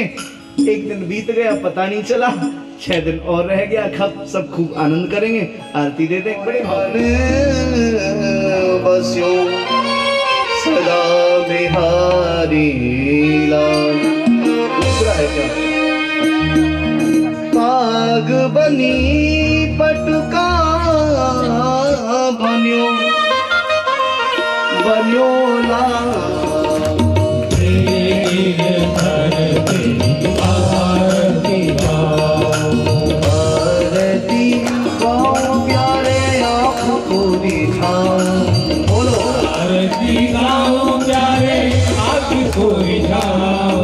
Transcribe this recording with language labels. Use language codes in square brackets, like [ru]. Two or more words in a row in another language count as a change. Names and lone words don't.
[hi] 1 दिन बीत गया पता नहीं चला, 6 दिन और रह गया, खप सब खूब आनंद करेंगे। [bra] आरती दे दें बड़े भाव बस्यो सदा बिहारी लाल। दूसरा है क्या? पाग बनी पटुका बन्यो बन्यो लाल। [hi] आरती गाओ प्यारे आँख को दिखाओ। बोलो आरती गाओ प्यारे आँख को दिखाओ